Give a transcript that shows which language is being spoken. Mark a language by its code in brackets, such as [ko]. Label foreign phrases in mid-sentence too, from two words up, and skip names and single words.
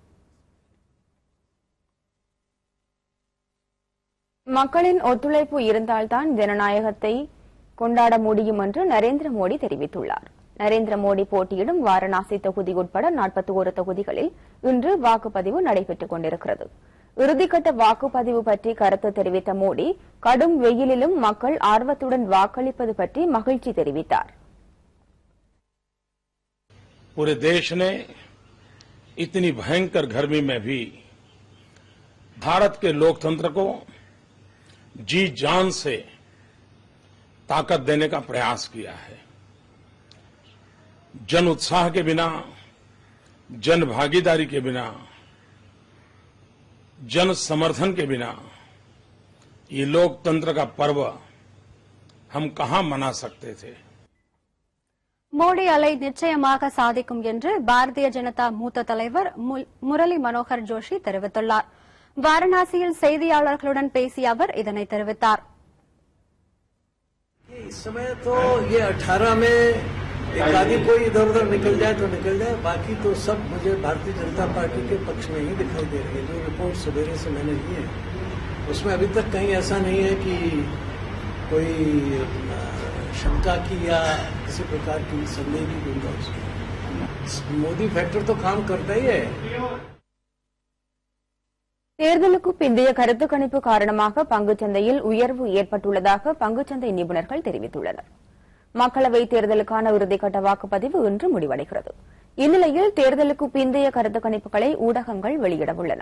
[ta] மக்களின் ஒத்துழைப்பு இருந்தால்தான் ஜனநாயகத்தை கொண்டாட முடியும் என்று நரேந்திர மோடி தெரிவித்துள்ளார். நரேந்திர மோடி போட்டியிடும் வாரணாசி தொகுதி உட்பட 41 தொகுதிகளில் இன்று வாக்குப்பதிவு நடைபெற்றுக் கொண்டிருக்கிறது. இறுதிக்கட்ட வாக்குப்பதிவு பற்றி கருத்து தெரிவித்த மோடி, கடும் வெயிலிலும் மக்கள் ஆர்வத்துடன் வாக்களிப்பது பற்றி மகிழ்ச்சி தெரிவித்தார். [hi] पूरे देश ने इतनी भयंकर गर्मी में भी भारत के लोकतंत्र को जी जान से ताकत देने का प्रयास किया है. जन उत्साह के बिना, जन भागीदारी के बिना, जन समर्थन के बिना ये लोकतंत्र का पर्व हम कहां मना सकते थे. [ta] மோடி அலை நிச்சயமாக சாதிக்கும் என்று பாரதிய ஜனதா மூத்த தலைவர் முரளி மனோகர் ஜோஷி தெரிவித்துள்ளார். வாரணாசியில் செய்தியாளர்களுடன் பேசிய அவர் இதனை தெரிவித்தார். [hi] इस समय तो ये 18 में एक आदि कोई इधर उधर निकल जाए तो निकल जाए, बाकी तो सब मुझे भारतीय जनता पार्टी के पक्ष में ही दिखाई दे रही है. जो रिपोर्ट सवेरे से मैंने ली है उसमें अभी तक कहीं ऐसा नहीं है कि कोई शंका की या किसी प्रकार की संदेह की गुंजाइश. मोदी फैक्टर तो काम करता ही है. [ta] தேர்தலுக்கு பிந்தைய கருத்து கணிப்பு காரணமாக பங்குச்சந்தையில் உயர்வு ஏற்பட்டுள்ளதாக பங்குச்சந்தை நிபுணர்கள் தெரிவித்துள்ளனர். மக்களவைத் தேர்தலுக்கான இறுதிக்கட்ட வாக்குப்பதிவு இன்று முடிவடைகிறது. இந்நிலையில் தேர்தலுக்கு பிந்தைய கருத்து கணிப்புகளை ஊடகங்கள் வெளியிடவுள்ளன.